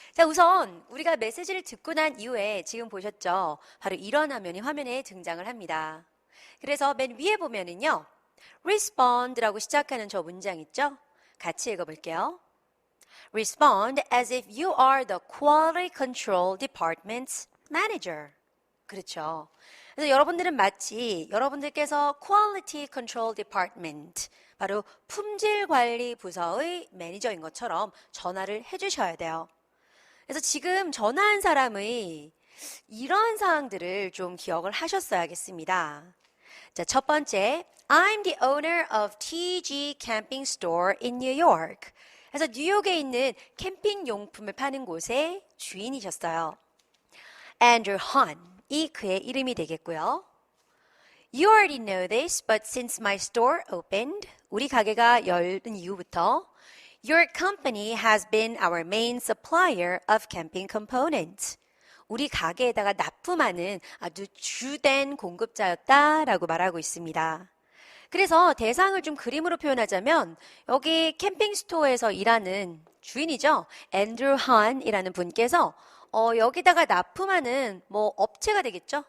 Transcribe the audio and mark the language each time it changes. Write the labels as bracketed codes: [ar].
[ko] 우선 우리가 메시지를 듣고 난 이후에 지금 보셨죠? 바로 이런 화면이 화면에 등장을 합니다. 그래서 맨 위에 보면은요. respond라고 시작하는 저 문장 있죠? 같이 읽어볼게요. [en] Respond as if you are the Quality Control Department's manager. [ko] 그렇죠. 그래서 여러분들은 마치 여러분들께서 Quality Control Department, 바로 품질관리 부서의 매니저인 것처럼 전화를 해주셔야 돼요. 그래서 지금 전화한 사람의 이런 사항들을 좀 기억을 하셨어야겠습니다. [en] 자, 첫 번째, I'm the owner of TG Camping Store in New York. [ko] 그래서 뉴욕에 있는 캠핑 용품을 파는 곳의 주인이셨어요. Andrew Han이 그의 이름이 되겠고요. [en] You already know this, but since my store opened, [ko] 우리 가게가 열린 이후부터 [en] Your company has been our main supplier of camping components. [ko] 우리 가게에다가 납품하는 아주 주된 공급자였다라고 말하고 있습니다. 그래서 대상을 좀 그림으로 표현하자면 여기 캠핑 스토어에서 일하는 주인이죠. 앤드루 한이라는 분께서 여기다가 납품하는 뭐 업체가 되겠죠.